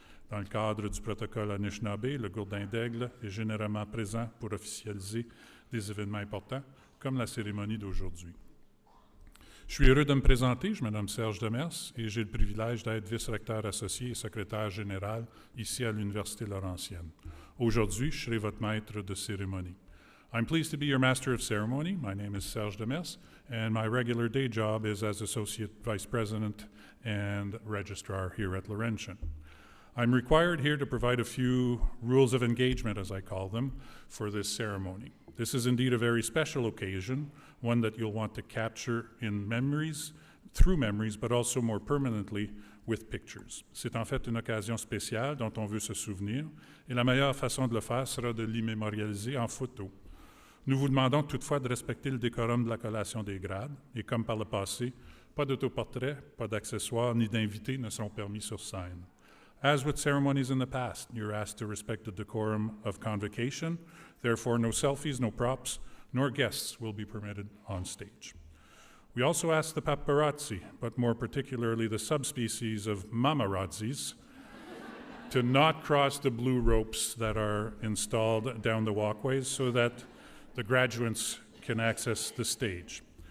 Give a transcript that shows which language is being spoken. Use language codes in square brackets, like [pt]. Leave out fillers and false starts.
[fr] Dans le cadre du protocole anishinaabe, le gourdin d'aigle est généralement présent pour officialiser des événements importants, comme la cérémonie d'aujourd'hui. Je suis heureux de me présenter, je me nomme Serge Demers et j'ai le privilège d'être vice-recteur associé et secrétaire général ici à l'Université Laurentienne. Aujourd'hui, je serai votre maître de cérémonie. [en] I'm pleased to be your master of ceremony. My name is Serge Demers, and my regular day job is as associate vice president and registrar here at Laurentian. I'm required here to provide a few rules of engagement, as I call them, for this ceremony. This is indeed a very special occasion, one that you'll want to capture in memories, through memories, but also more permanently with pictures. [fr] C'est en fait une occasion spéciale dont on veut se souvenir, et la meilleure façon de le faire sera de l'immémorialiser en photo. Nous vous demandons toutefois de respecter le décorum de la collation des grades, et comme par le passé, pas d'autoportrait, pas d'accessoires ni d'invités ne seront permis sur scène. [en] As with ceremonies in the past, you're asked to respect the decorum of convocation. Therefore, no selfies, no props, nor guests will be permitted on stage. We also ask the paparazzi, but more particularly the subspecies of mamarazzis, to not cross the blue ropes that are installed down the walkways so that the graduates can access the stage.